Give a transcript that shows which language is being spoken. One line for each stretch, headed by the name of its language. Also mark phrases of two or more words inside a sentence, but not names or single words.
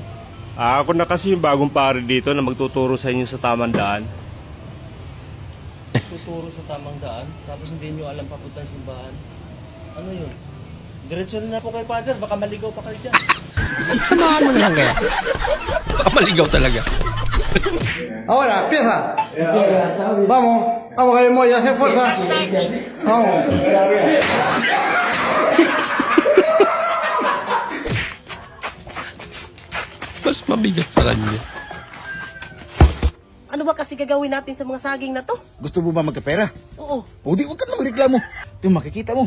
Filipino: Ako na kasi yung bagong pare dito na magtuturo sa inyo sa tamang daan. Tuturo sa tamang daan, tapos hindi niyo alam papuntang simbahan. Ano yun? Diretso na po kayo, Father, baka maligaw pa kayo dyan. Samahan mo na lang kaya. Baka maligaw talaga.
Spanish: Ahora, empieza. Vamos, vamos, Galimoy, hace fuerza. Vamos.
Filipino: Mas mabigat sa kanya. Ano ba kasi gagawin natin sa mga saging na to? Gusto mo ba magkapera? Oo. O di, huwag ka na magreklamo. Ito, makikita mo.